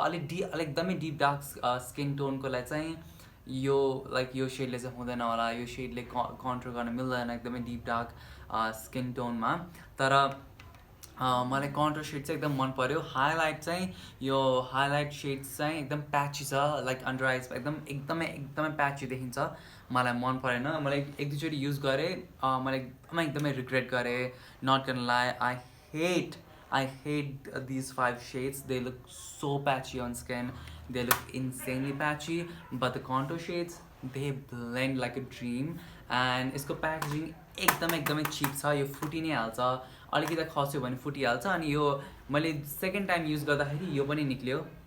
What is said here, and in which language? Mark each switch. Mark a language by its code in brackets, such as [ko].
[ne] अलिक एकदमै deep dark skin टोनको लागि चाहिँ यो सेडले चाहिँ हुँदैन होला, यो सेडले कन्टुर गर्न मिल्दैन एकदमै डिप डार्क स्किन टोनमा। तर मलाई कन्टुर सेड चाहिँ एकदम मन पर्यो। हाइलाइट चाहिँ यो हाइलाइट सेड्स चाहिँ एकदम प्याची छ, लाइक अन्डर आइजमा एकदमै प्याची देखिन्छ। मलाई मन परेन, मलाई 1-2चोटि युज गरेँ, मैले एकदमै रिग्रेट गरेँ। [en] Not gonna lie, I hate these 5 shades. They look so patchy on skin. They look insanely patchy. But the contour shades, they blend like a dream. [ne] And यसको प्याकेजिङ एकदमै चिप छ। यो फुटी नै हाल्छ, अलिकति खस्यो भने फुटिहाल्छ। अनि यो मैले सेकेन्ड टाइम युज गर्दाखेरि यो पनि निक्ल्यो।